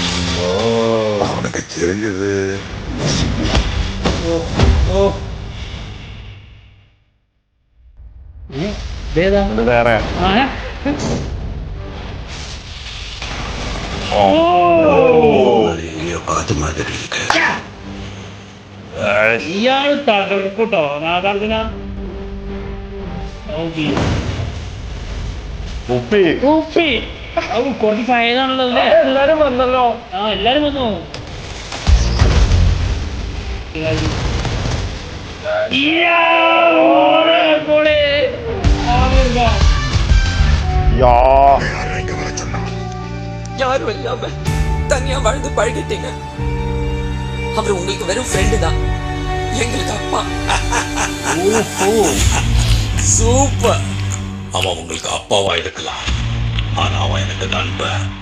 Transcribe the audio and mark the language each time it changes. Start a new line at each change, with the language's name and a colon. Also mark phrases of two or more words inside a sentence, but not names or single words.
Tamil: அவனுக்கு தெரிஞ்சது
Malayalam: വേറെ
Tamil: பார்த்த மாதிரி இருக்கு.
Malayalam: ഇയാൾ തകർക്കൂട്ടോ നാഗാർജുന. കുറച്ച് പഴയതാണല്ലോ അല്ലേ? എല്ലാരും വന്നല്ലോ. എല്ലാരും വന്നു.
Tamil: யாரும் இல்லாம தனியா வாழ்ந்து பழகிட்டீங்க. அவர் உங்களுக்கு வெறும் ஃப்ரெண்டு தான், எங்களுக்கு அப்பா. சூப்பர். அவன் உங்களுக்கு அப்பாவா இருக்கலாம், ஆனா அவன் எனக்கு நண்பன்.